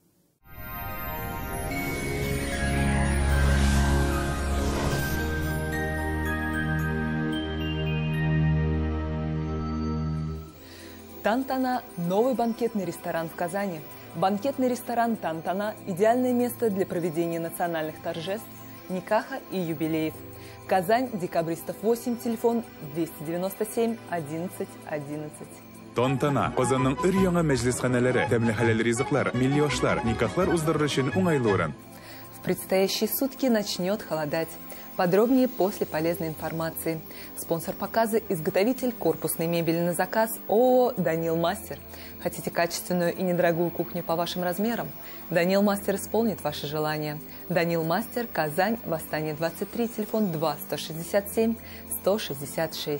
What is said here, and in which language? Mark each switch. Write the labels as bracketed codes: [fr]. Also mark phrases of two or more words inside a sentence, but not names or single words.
[ru] Тантана – новый банкетный ресторан в Казани. Банкетный ресторан «Тантана» – идеальное место для проведения национальных торжеств, никаха и юбилеев. Казань, Декабристов 8, телефон 297 11 11. [tt] Тантана – Казанның өр-яңа мәҗлесханәләре, тәмле хәләл ризыклар, милли-ашлар, никахлар уздырыр өчен уңайлы урын. [ru] В предстоящие сутки начнет холодать. Подробнее после полезной информации. Спонсор показа – изготовитель корпусной мебели на заказ ООО «Данил Мастер». Хотите качественную и недорогую кухню по вашим размерам? «Данил Мастер» исполнит ваши желания. «Данил Мастер», Казань, Восстание 23, телефон 2 167 166.